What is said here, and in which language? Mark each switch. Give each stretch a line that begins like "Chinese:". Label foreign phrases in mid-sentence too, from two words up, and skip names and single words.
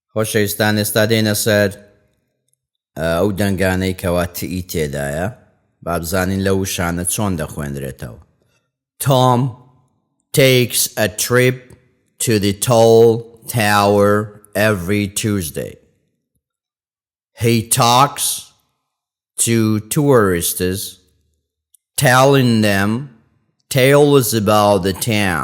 Central Kurdish: خۆشەویستان ئێستا دێنە سەر ئەو دەنگانەی کەوا تی تێدایە با بزانین لە وشانە چۆن دەخوێنرێتەوە.
English: Tom takes a trip to the tall tower every Tuesday. He talks to tourists, telling them tales about the town.